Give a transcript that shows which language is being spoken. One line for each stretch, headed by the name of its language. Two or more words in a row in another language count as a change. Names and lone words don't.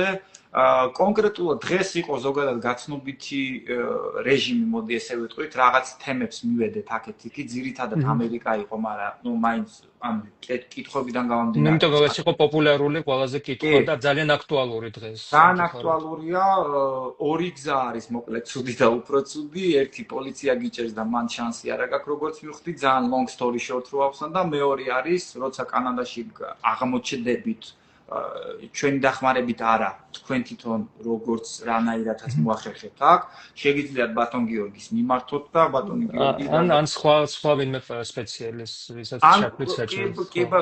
Georgian: კონკრეტულად დღეს იყო ზოგადად გაცნობითი რეჟიმი, მოდი ესე ვიტყვით, რაღაც თემებს მივედეთ აქეთ-იქით, ძირითადად ამერიკა იყო, მაგრამ ნუ მაინც ამ კითხვებიდან გამომდინარე. იმიტომ რომ ეს იყო პოპულარული ყველაზე კითხვა და ძალიან აქტუალური დღეს. ძალიან აქტუალურია, ორი გზა არის მოკლედ ცუდი და უფრო ცუდი, ერთი პოლიცია გიჭერს და მან შანსი არ აქვს როგორც მივხვდი, ძალიან
English: long story short
Georgian: რო ავსან და მეორე არის, როცა კანადაში აღმოჩნდებით ჩვენი დახმარებით არა, თქვენ თვითონ როგორც რანაირადაც მოახერხებთ აქ, შეგიძლიათ ბატონ გიორგის მიმართოთ და ბატონი გიორგი ან სხვა ვინმე სპეციალისტს, ვისაც შექმნით საჭირო.